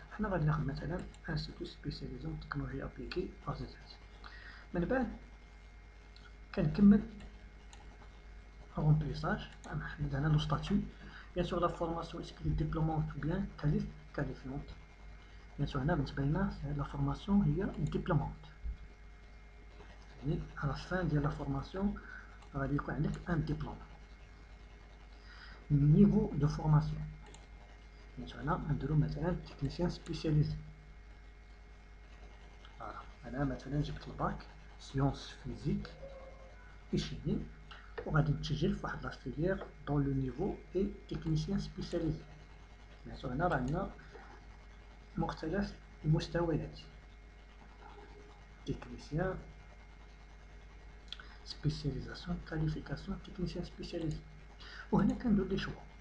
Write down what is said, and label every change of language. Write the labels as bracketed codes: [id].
[ar] حنا غادي ناخد مثلا انستيتو سبيسياليزون تكنولوجي ابليكي غزات. من بعد كنكمل remplissage. [fr] On a le statut. Bien sûr, la formation est-ce qu'elle est diplômante ou bien qualifiante. Bien sûr, la formation est diplômante. À la fin de la formation, il y a un diplôme. Niveau de formation. Bien sûr, on a un technicien spécialisé. Voilà. Maintenant, j'ai le bac, sciences physiques et chimie. [ar] وغادي نتسجل في واحد لا فيليير دون لو نيفو اي تكنيسيان سبيسياليزي. بيان هنا راه عندنا مختلف المستويات، تكنيسيان سبيسياليزاسيون كاليفيكاسيون تكنيسيان سبيسياليزي. وهنا كندير لي شوا.